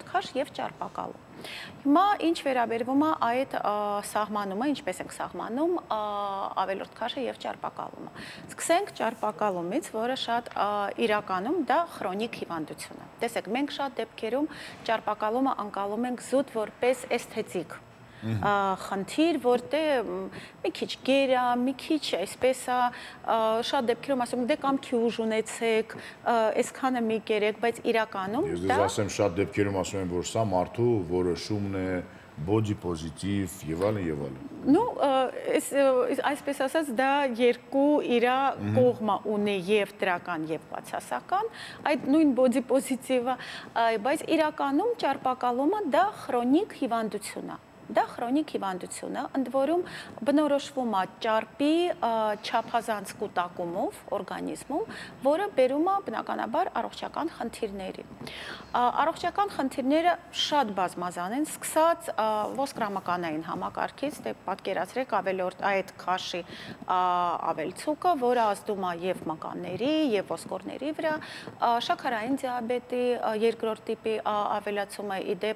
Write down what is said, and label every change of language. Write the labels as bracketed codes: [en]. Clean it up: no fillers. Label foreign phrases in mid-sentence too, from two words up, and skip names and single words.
[hy] քաշ եւ ճարպակալում։ Հիմա ինչ վերաբերվում է այդ սահմանումը, ինչպես ենք սահմանում ավելորդ քաշը եւ ճարպակալումը։ Սկսենք ճարպակալումից, որը շատ իրականում դա քրոնիկ հիվանդություն է։ Տեսեք, մենք շատ դեպքերում ճարպակալումը անցալում ենք զուտ որպես էսթետիկ խնդիր, որտեղ մի քիչ գեր է, մի քիչ այսպես է, շատ դեպքերում ասում դե կամ քյուժ ունեցեք, այսքանը մի կերեք, բայց իրականում դա ես ասեմ շատ դեպքերում ասում են, որ սա մարդու որոշումն է, [en] body positive [hy] եւ այլն եւ այլն։ Ну, այսպես ասած, դա երկու իր կողմը ունի եւ դրական եւ բացասական, այդ նույն [en] body positive- [hy] ը, բայց իրականում ճարպակալումը դա քրոնիկ հիվանդություն է։ Դա քրոնիկ հիվանդություն է, ընդ որում բնորոշվում է ճարպի չափազանց կուտակումով օրգանիզմում, որը բերում է բնականաբար առողջական խնդիրների։ Առողջական խնդիրները շատ բազմազան են, սկսած ոսկրամկանային համակարգից, դե պատկերացրեք ավելորդ այդ քաշի ավելցուկը, որը ազդում է եւ մկանների, եւ ոսկորների վրա, շաքարային դիաբետի երկրորդ տիպի ավելացումը, ի դեպ